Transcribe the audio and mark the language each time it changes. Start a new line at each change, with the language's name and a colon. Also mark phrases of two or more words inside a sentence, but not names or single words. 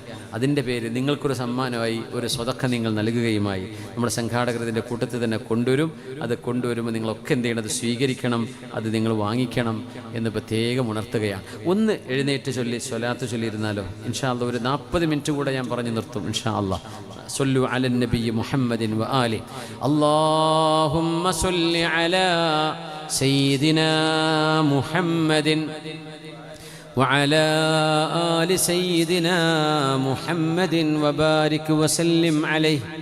Malayalam: അതിൻ്റെ പേര് നിങ്ങൾക്കൊരു സമ്മാനമായി ഒരു സ്വതക്ക നിങ്ങൾ നൽകുകയുമായി. നമ്മുടെ സംഘാടകർ ഇതിൻ്റെ കൂട്ടത്തിൽ തന്നെ കൊണ്ടുവരും. അത് കൊണ്ടുവരുമ്പോൾ നിങ്ങളൊക്കെ എന്ത് ചെയ്യണം, അത് സ്വീകരിക്കണം, അത് നിങ്ങൾ വാങ്ങിക്കണം എന്ന് പ്രത്യേകം ഉണർത്തുകയാണ്. ഒന്ന് എഴുന്നേറ്റ് ചൊല്ലി സ്വലാത്ത് ചൊല്ലിയിരുന്നാലോ
Arabic: إن شاء الله.
Malayalam: ഒരു 40 മിനിറ്റ് കൂടെ ഞാൻ പറഞ്ഞു നിർത്തും
Arabic: إن شاء الله. صلوا على النبي محمد وآله. اللهم صل على سيدنا محمد وعلى آل سيدنا محمد وبارك وسلم عليه.